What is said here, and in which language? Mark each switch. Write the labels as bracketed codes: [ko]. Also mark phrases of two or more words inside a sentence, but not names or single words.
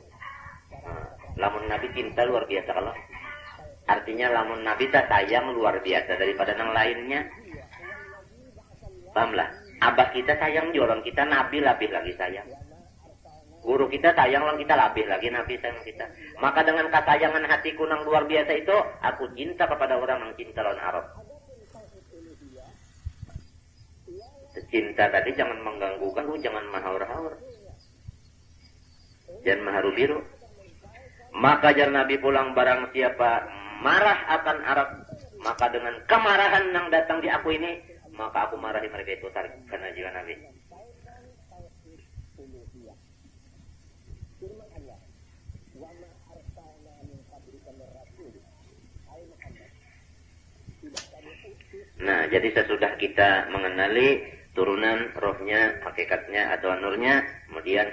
[bjn] Lamun Nabi cinta luar biasa kalau. Artinya lamun Nabi tak sayang luar biasa daripada yang lainnya. Pahamlah? Abah kita sayang orang kita, Nabi lebih lagi sayang. Guru kita sayang orang kita, lebih lagi Nabi sayang kita. [id] Maka dengan kesayangan hatiku yang luar biasa itu, aku cinta kepada orang yang cinta lawan Arab. [bjn] Cinta tadi jangan mengganggukan, jangan mahaur-haur. Jangan maharu biru. Maka jar Nabi pulang [ar] barang siapa [bjn] marah akan Arab, maka dengan kemarahan yang datang di aku ini, maka aku marahi mereka itu, tarik karena jiwa Nabi. [id] Nah, jadi sesudah kita mengenali turunan rohnya, hakikatnya atau nurnya, kemudian